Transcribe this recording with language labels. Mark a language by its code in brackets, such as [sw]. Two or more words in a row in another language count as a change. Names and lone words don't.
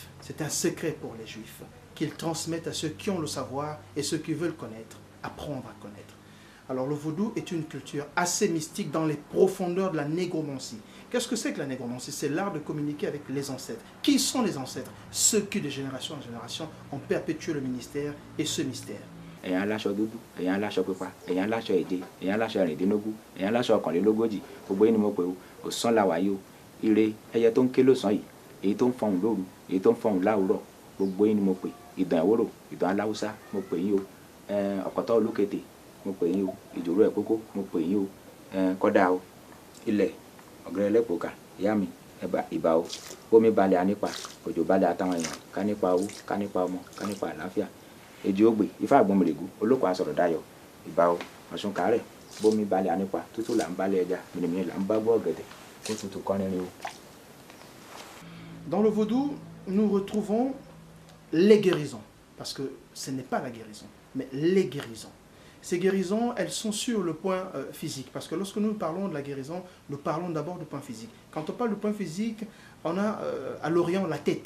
[fr] C'est un secret pour les Juifs qu'ils transmettent à ceux qui ont le savoir et ceux qui veulent connaître, apprendre à connaître. Alors le vaudou est une culture assez mystique dans les profondeurs de la négromancie. Qu'est-ce que c'est que la négromancie? C'est l'art de communiquer avec les ancêtres. Qui sont les ancêtres? Ceux qui de génération en génération ont perpétué le ministère et ce mystère. [yo] Èèyàn láṣọ dúdú, èèyàn láṣọ pupa, èèyàn láṣọ èdè, èèyàn láṣọ ẹ̀rìndínlógún, èèyàn láṣọ ọ̀kànlélógójì, gbogbo yín ni mo pè ó, òsán la wà yìí o. Ire ẹyẹ tó ń ké lọ́sàn yìí, èyí tó ń fọhùn lóru, èyí tó ń fọhùn láwùrọ̀, gbogbo yín ni mo pè. Ìdàn ìwòrò, ìdàn aláwùsá, mo pè yín o. Ọ̀kọ̀tọ̀ olúkété, mo pè yín o. Ìjòrò ẹ̀kókó, mo pè yín o. Kọ́dà o. Ilẹ̀ ọ̀gẹ̀rẹ̀ lẹ́pọ̀ọ́kà, ìyá mi, ìbà o. Bómi balẹ̀ á nípa, òjò balẹ̀ àtàwọn èèyàn, ká nípa owó, ká nípa ọmọ, ká nípa àlàáfíà. Èjì ògbè, ifá àgbọnmìrègù, olóko asọ̀rọ̀ dayọ̀, ìbà o, ọ̀ṣun kàárẹ̀, bómi balẹ̀ á nípa, tútù là ń balẹ̀ ẹja, mìnìmìnì là ń bá bọ́ ọ̀gẹ̀dẹ̀, kó tutù kọ́rin o. [fr] Dans le vaudou, nous retrouvons les guérisons, parce que ce n'est pas la guérison, mais les guérisons. Ces guérisons, elles sont sur le point physique, parce que lorsque nous parlons de la guérison, nous parlons d'abord du point physique. Quand on parle du point physique, on a à l'Orient la tête.